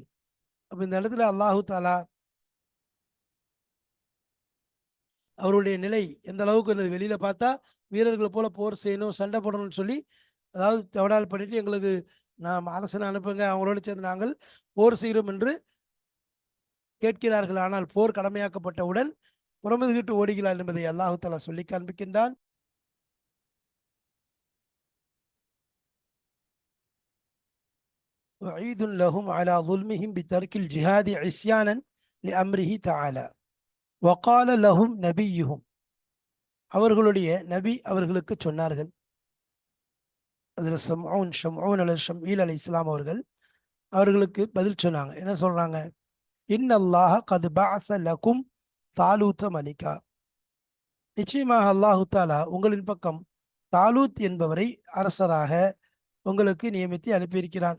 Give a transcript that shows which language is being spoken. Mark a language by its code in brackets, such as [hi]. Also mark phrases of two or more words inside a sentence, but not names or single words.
[ta] அப்ப இந்த இடத்துல [ar] الله تعالى [ta] அவருடைய நிலை எந்த அளவுக்கு இருந்தது வெளியில பார்த்தா வீரர்களை போல போர் செய்யணும், சண்டை போடணும்னு சொல்லி, அதாவது தவடால் பண்ணிட்டு எங்களுக்கு நாம் அரசனை அனுப்புங்க, அவங்களோடு சேர்ந்து நாங்கள் போர் செய்கிறோம் என்று கேட்கிறார்கள். ஆனால் போர் கடமையாக்கப்பட்டவுடன் புறமுதுகிட்டு ஓடுகிறார் என்பதை [ar] الله تعالى [ta] சொல்லி காண்பிக்கின்றான். [ar] وعيد لهم على ظلمهم بترك الجهاد عصيانا لأمره تعالى وقال لهم نبيهم, [ta] அவர்களுடைய நபி அவர்களுக்கு சொன்னார்கள். அதில் ஷம்ஊன் அல்லது ஷம்ஈல் [ar] عليه السلام [ta] அவர்கள் அவர்களுக்கு பதில் சொன்னாங்க. என்ன சொல்றாங்க? [ar] إن الله قد بعث لكم طالوت ملكا, [ta] நிச்சயமாக [ar] الله تعالى [ta] உங்களின் பக்கம் தாலூத் என்பவரை அரசராக உங்களுக்கு நியமித்து அனுப்பியிருக்கிறான்.